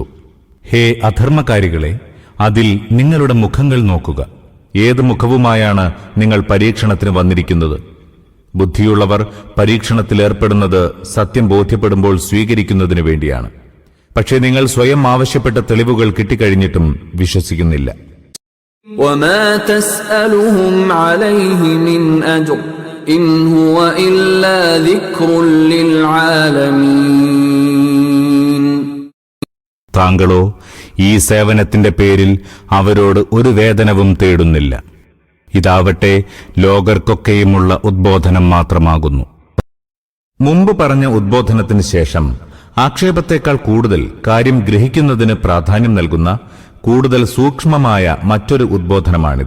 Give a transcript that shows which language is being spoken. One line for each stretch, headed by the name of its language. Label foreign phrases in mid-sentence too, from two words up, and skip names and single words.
Malayalam: ഹേ അധർമ്മകാരികളെ, അതിൽ നിങ്ങളുടെ മുഖങ്ങൾ നോക്കുക. ഏത് മുഖവുമായാണ് നിങ്ങൾ പരീക്ഷണത്തിന് വന്നിരിക്കുന്നത്? ബുദ്ധിയുള്ളവർ പരീക്ഷണത്തിലേർപ്പെടുന്നത് സത്യം ബോധ്യപ്പെടുമ്പോൾ സ്വീകരിക്കുന്നതിനു വേണ്ടിയാണ്. പക്ഷേ നിങ്ങൾ സ്വയം ആവശ്യപ്പെട്ട തെളിവുകൾ കിട്ടിക്കഴിഞ്ഞിട്ടും വിശ്വസിക്കുന്നില്ല.
Arabic: وما تسألهم عليه من أجر إن هو إلا ذكر للعالمين.
Malayalam: താങ്കളോ ഈ സേവനത്തിന്റെ പേരിൽ അവരോട് ഒരു വേതനവും തേടുന്നില്ല. ഇതാവട്ടെ ലോകർക്കൊക്കെയുമുള്ള ഉദ്ബോധനം മാത്രമാകുന്നു. മുമ്പ് പറഞ്ഞ ഉദ്ബോധനത്തിന് ശേഷം ആക്ഷേപത്തേക്കാൾ കൂടുതൽ കാര്യം ഗ്രഹിക്കുന്നതിന് പ്രാധാന്യം നൽകുന്ന കൂടുതൽ സൂക്ഷ്മമായ മറ്റൊരു ഉദ്ബോധനമാണിത്.